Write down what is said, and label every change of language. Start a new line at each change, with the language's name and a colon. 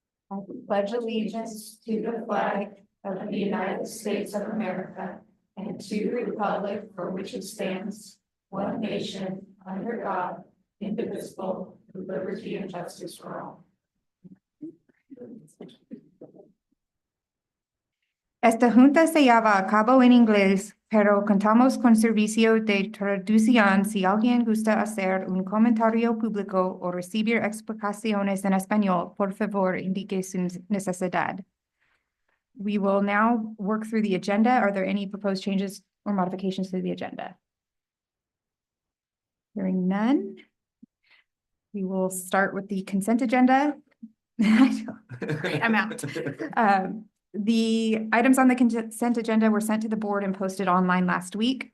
English: I pledge allegiance to the flag of the United States of America and to the republic for which it stands, one nation, under God, indivisible, with liberty and justice for all.
Spanish: Esta junta se lleva a cabo en inglés, pero contamos con servicio de traducción si alguien gusta hacer un comentario público o recibir explicaciones en español, por favor, indique su necesidad.
English: We will now work through the agenda. Are there any proposed changes or modifications to the agenda? Hearing none. We will start with the consent agenda. I'm out. The items on the consent agenda were sent to the board and posted online last week.